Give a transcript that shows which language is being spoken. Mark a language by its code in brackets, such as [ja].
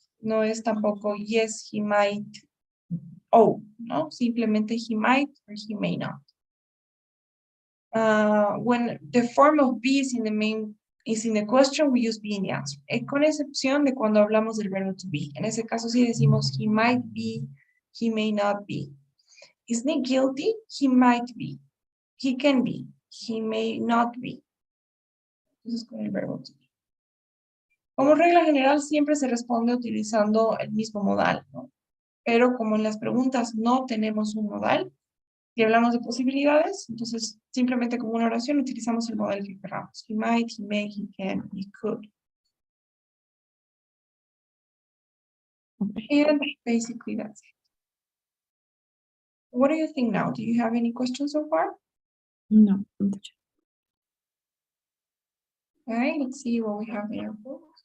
[es] No es tampoco [en] yes, he might owe, [es] ¿no? [en] Simplemente he might or he may not. When the form of be is in the question, we use be in the answer. [es] Con excepción de cuando hablamos del verbo to be. En ese caso sí decimos [en] he might be, he may not be. Is Nick guilty? He might be. He can be. He may not be. [es] Eso es con el verbo to be. Como regla general, siempre se responde utilizando el mismo modal, ¿no? Pero como en las preguntas no tenemos un modal, si hablamos de posibilidades, entonces simplemente como una oración utilizamos el modal que queramos. [en] He might, he may, he can, he could. And basically that's it. What do you think now? Do you have any questions so far? No. Okay, let's see what we have in our book.